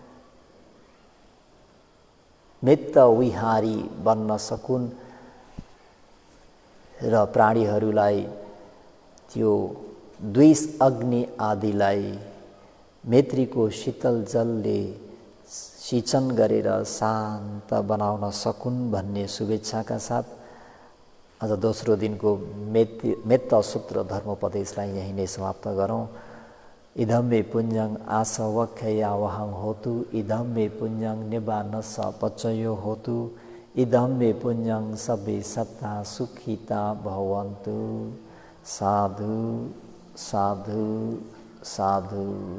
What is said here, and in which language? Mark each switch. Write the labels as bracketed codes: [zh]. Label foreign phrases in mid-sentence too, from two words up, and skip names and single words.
[ne] मित्र विहारी बन्न सकुन् र प्राणीहरूलाई त्यो द्वेष अग्नि आदिलाई मैत्रीको शीतल जलले सिंचन गरेर शान्त बनाउन सकुन् भन्ने शुभेच्छाका साथ आज दोस्रो दिनको मेत्त सूत्र धर्मोपदेशलाई यही नै समाप्त गरौँ। [pi] इदं मे पुण्यं आसवख्या वहं होतु, इदं मे पुण्यं निबानस पचयो होतु, इदं मे पुण्यं सबे सत्ता सुखिता भवन्तु। साधु साधु साधु।